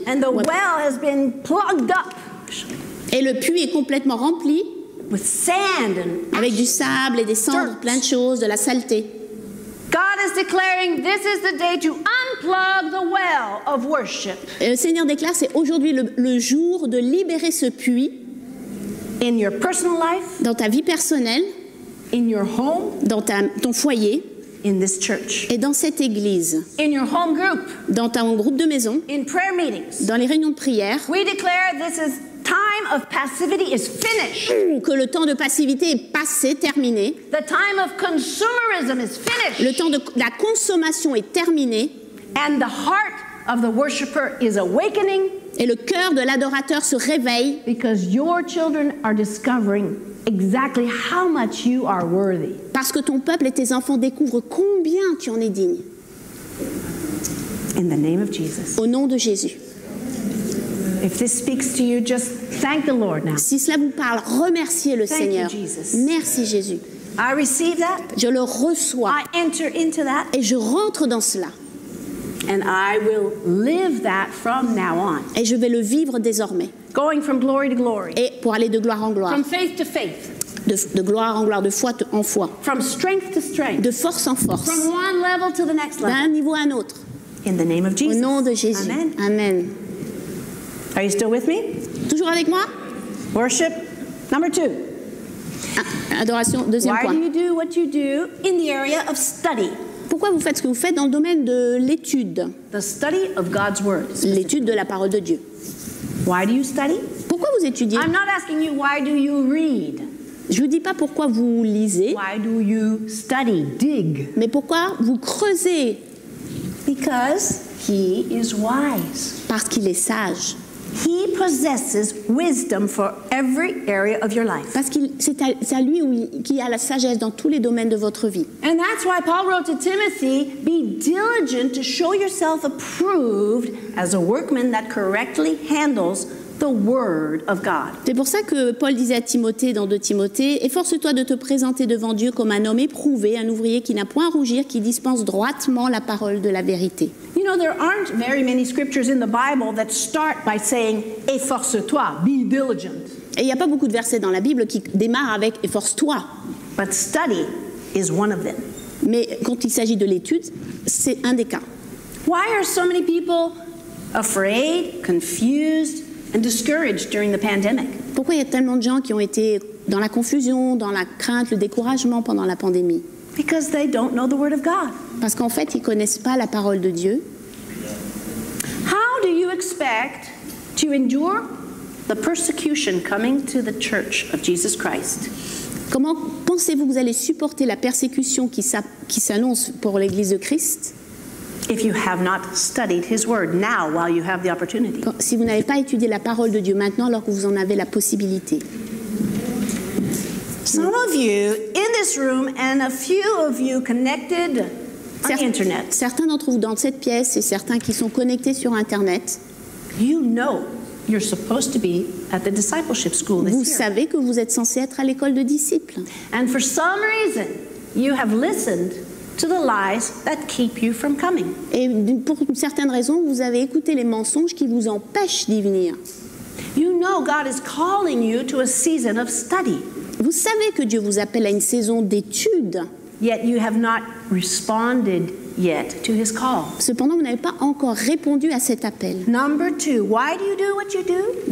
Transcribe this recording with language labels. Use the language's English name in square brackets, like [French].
[English] And the well has been plugged up. [French] Et le puits est complètement rempli [English] with sand and [French] avec du sable et des cendres, plein de choses, de la saleté. [English] God is declaring this is the day to unplug the well of worship. [French] Et le Seigneur déclare c'est aujourd'hui le jour de libérer ce puits. [English] In your personal life, [French] dans ta vie personnelle, [English] in your home, [French] dans ton foyer, [English] in this church, [French] et dans cette église, [English] in your home group, [French] dans ton groupe de maison, [English] in prayer meetings, [French] dans les réunions de prière. [English] We declare this is time of passivity is finished. [French] Que le temps de passivité est passé, terminé. [English] The time of consumerism is finished. [French] Le temps de la consommation est terminé. [English] And the heart of the worshiper is awakening. [French] Et le cœur de l'adorateur se réveille. [English] Because your children are discovering exactly how much you are worthy. [French] Parce que ton peuple et tes enfants découvrent combien tu en es digne. [English] In the name of Jesus. [French] Au nom de Jésus. [English] If this speaks to you, just thank the Lord now. [French] Si cela vous parle, remerciez le Seigneur. Merci Jésus. [English] I receive that. [French] Je le reçois. [English] I enter into that. [French] Et je rentre dans cela. [English] And I will live that from now on. [French] Et je vais le vivre désormais. [English] Going from glory to glory. [French] Et pour aller de gloire en gloire. [English] From faith to faith. [French] De gloire en gloire, de foi en foi. [English] From strength to strength. [French] De force en force. [English] From one level to the next level. [French] D'un niveau à un autre. [English] In the name of Jesus. [French] Au nom de Jésus. [English] Amen. [French] Amen. [English] Are you still with me? [French] Toujours avec moi? [English] Worship number 2. [French] Adoration, deuxième point. [English] Why do you do what you do in the area of study? [French] Pourquoi vous faites ce que vous faites dans le domaine de l'étude? [English] The study of God's word. [French] L'étude de la parole de Dieu. [English] Why do you study? [French] Pourquoi vous étudiez? [English] I'm not asking you why do you read. [French] Je vous dis pas pourquoi vous lisez. [English] Why do you study, dig? [French] Mais pourquoi vous creusez? [English] Because he is wise. [French] Parce qu'il est sage. [English] He possesses wisdom for every area of your life. [French] Parce que c'est à lui qui a la sagesse dans tous les domaines de votre vie. [English] And that's why Paul wrote to Timothy, be diligent to show yourself approved as a workman that correctly handles the word of God. [French] C'est pour ça que Paul disait à Timothée dans 2 Timothée, efforce-toi de te présenter devant Dieu comme un homme éprouvé, un ouvrier qui n'a point à rougir, qui dispense droitement la parole de la vérité. [English] You know, there aren't very many scriptures in the Bible that start by saying, [French] efforce-toi, [English] be diligent. [French] Et il n'y a pas beaucoup de versets dans la Bible qui démarrent avec « efforce-toi ». [English] But study is one of them. [French] Mais quand il s'agit de l'étude, c'est un des cas. [English] Why are so many people afraid, confused, and discouraged during the pandemic? [French] Pourquoi il y a tellement de gens qui ont été dans la confusion, dans la crainte, le découragement pendant la pandémie? [English] Because they don't know the word of God. [French] Parce qu'en fait, ils ne connaissent pas la parole de Dieu. [English] How do you expect to endure the persecution coming to the church of Jesus Christ? [French] Comment pensez-vous que vous allez supporter la persécution qui s'annonce pour l'Église de Christ [English] if you have not studied his word now while you have the opportunity? [French] Si vous n'avez pas étudié la parole de Dieu maintenant alors que vous en avez la possibilité? [English] Some of you in this room and a few of you connected on the internet. [French] Certains d'entre vous dans cette pièce et certains qui sont connectés sur Internet. [English] You know you're supposed to be at the discipleship school this [French] Vous [English] year. [French] savez que vous êtes censé être à l'école de disciples. [English] And for some reason, you have listened to the lies that keep you from coming. [French] Et pour une certaine raison, vous avez écouté les mensonges qui vous empêchent d'y venir. [English] You know God is calling you to a season of study. [French] Vous savez que Dieu vous appelle à une saison d'études. [English] Yet you have not responded yet to his call. [French] Cependant, vous n'avez pas encore répondu à cet appel. [English] Number 2, why do you do what you do?